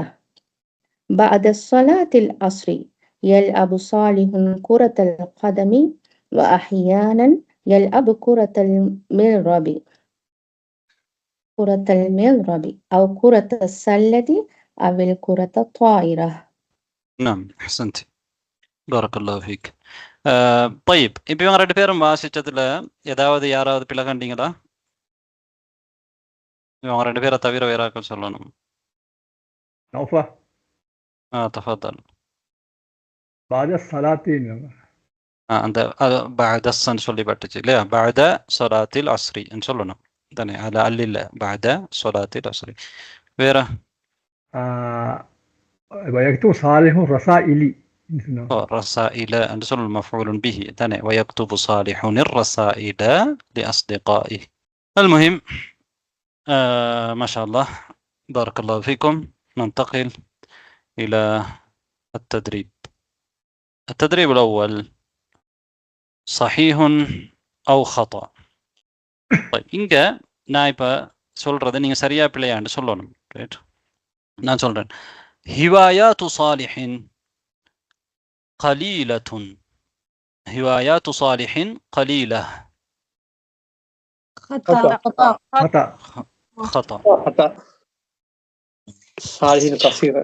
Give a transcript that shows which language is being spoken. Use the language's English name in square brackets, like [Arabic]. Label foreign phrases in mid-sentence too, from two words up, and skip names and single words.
[Arabic] بعد صلاة العصر يلعب صالح كرة القدم، وأحيانا يلعب كرة المضرب أو كرة السلة أو الكرة الطائرة. نعم أحسنت بارك الله فيك. [Tamil] طيب இப்போ இவங்க ரெண்டு பேரும் வாசிச்சதுல யாராவது பிழை கண்டீங்களா? இவங்க ரெண்டு பேரை தவிர வேற யாராவது சொல்லணும். [Arabic] نوفا تفضل. بعد الصلاة [Tamil] அந்த [Arabic] بعد الصلاة [Tamil] சொல்லப்பட்டுச்சு இல்லையா? [Arabic] بعد صلاة العصر [Tamil] சொல்லணும் தானே? அது அல்ல [Arabic] بعد صلاة العصر. வேற ويكتب صالح رسائل رسائل أن சொல்லணும் مفعول به தானே? ويكتب صالح الرسائل لأصدقائه. المهم ما شاء الله بارك الله فيكم. ننتقل إلى التدريب. التدريب الأول صحيح أو خطأ. [Tamil] طيب இங்க நான் இப்ப சொல்றதை நீங்க சரியா பிள்ளையான்னு சொல்லணும். ரைட்? நான் சொல்றேன் [Arabic] هوايات صالح قليلة. هوايات صالح قليلة. خطأ. صالح كثيرة.